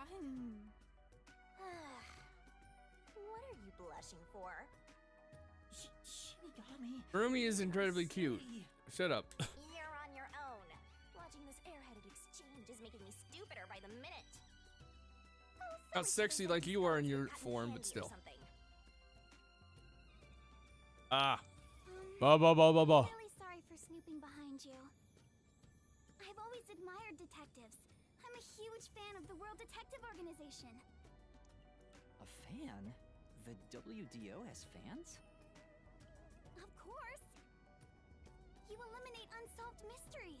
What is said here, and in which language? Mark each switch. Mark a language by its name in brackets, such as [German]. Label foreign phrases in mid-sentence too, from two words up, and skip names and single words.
[English] What are you blushing for? Shinigami. Kurumi is incredibly cute. Silly. Shut up. You're on your own. Watching this airheaded exchange is making me stupider by the minute. Oh, Not sexy like you are in your form, but still. Ah. Ba ba ba ba ba. I'm really sorry for snooping behind you. I've always admired detectives. I'm a huge fan of the World Detective Organization. A fan? The WDO has fans? Of course. You eliminate unsolved mysteries.